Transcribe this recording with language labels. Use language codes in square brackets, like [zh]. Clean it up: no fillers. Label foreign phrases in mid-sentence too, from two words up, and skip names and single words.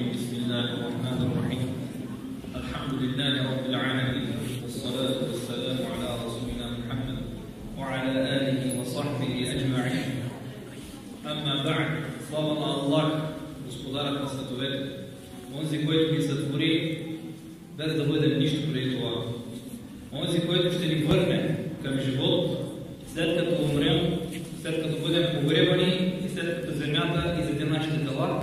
[ar] بسم الله الرحمن الرحيم. الحمد لله رب العالمين، والصلاة والسلام على رسولنا محمد وعلى آله وصحبه أجمعين. أما بعد, [bg] слава на Аллах, Господарът на световете, онзи, който ни сътвори, без да бъдем нищо преди това. Онзи, който ще ни върне към живот, след като умрем, след като бъдем погребани и след като земята изяде нашите тела.